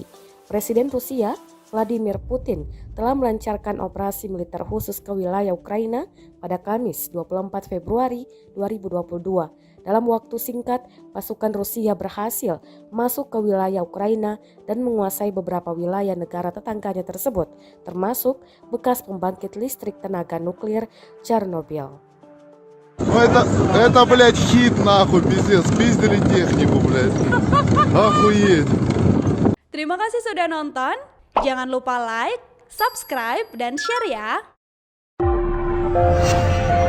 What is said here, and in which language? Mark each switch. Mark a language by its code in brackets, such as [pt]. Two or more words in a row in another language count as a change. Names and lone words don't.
[id] Presiden Rusia Vladimir Putin telah melancarkan operasi militer khusus ke wilayah Ukraina pada Kamis 24 Februari 2022. Dalam waktu singkat, pasukan Rusia berhasil masuk ke wilayah Ukraina dan menguasai beberapa wilayah negara tetangganya tersebut, termasuk bekas pembangkit listrik tenaga nuklir Chernobyl. [ru] Ну это, блядь, хит нахуй, пиздец, пиздили технику, блядь. Охуеть. [id] Terima kasih sudah nonton. Jangan lupa like, subscribe, dan share ya.